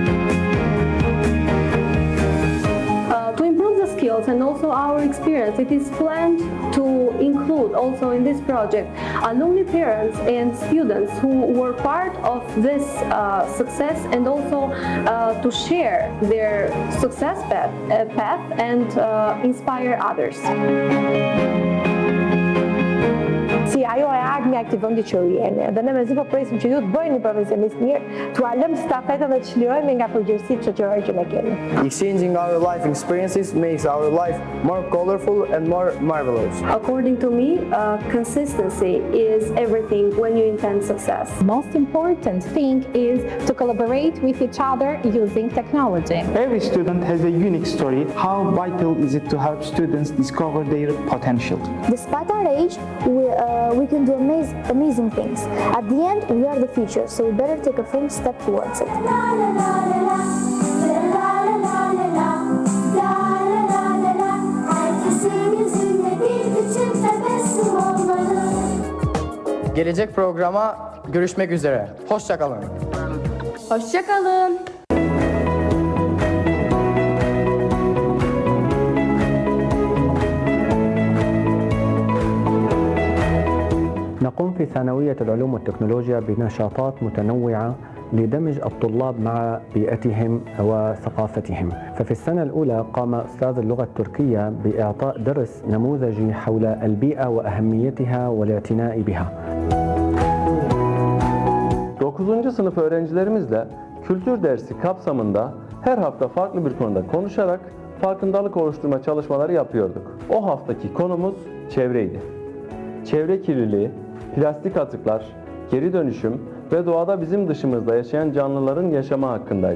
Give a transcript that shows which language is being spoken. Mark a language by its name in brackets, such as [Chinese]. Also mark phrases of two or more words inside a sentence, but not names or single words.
[English] To improve the skills and also our experience, it is planned to include also in this project alumni parents and students who were part of this success, and also to share their success path and inspire others. [Albanian] Si ajo e ardhmja e këtij vendi që jemi. Dhe ne mezi po presim që ju të bëjeni një profesionist mirë, t'u lëmë stafetën dhe të çlirojmë nga përgjegjësitë shoqërore që ne kemi. [English] Exchanging our life experiences makes our life more colorful and more marvelous. According to me, consistency is everything when you intend success. Most important thing is to collaborate with each other using technology. Every student has a unique story. How vital is it to help students discover their potential? Despite our age, we can do amazing things. At the end, we are the future, so we better take a firm step towards it. [Turkish] Gelecek programa görüşmek üzere. Hoşça kalın. Hoşça kalın. [Arabic] نقوم في ثانوية العلوم والتكنولوجيا بنشاطات متنوعة لدمج الطلاب مع بيئتهم وثقافتهم. ففي السنة الأولى قام أستاذ اللغة التركية بإعطاء درس نموذجي حول البيئة وأهميتها والاعتناء بها. [Turkish] 9. sınıf öğrencilerimizle kültür dersi kapsamında her hafta farklı bir konuda konuşarak farkındalık oluşturma çalışmaları yapıyorduk. O haftaki konumuz çevreydi. Çevre kirliliği, plastik atıklar, geri dönüşüm ve doğada bizim dışımızda yaşayan canlıların yaşamı hakkındaydı.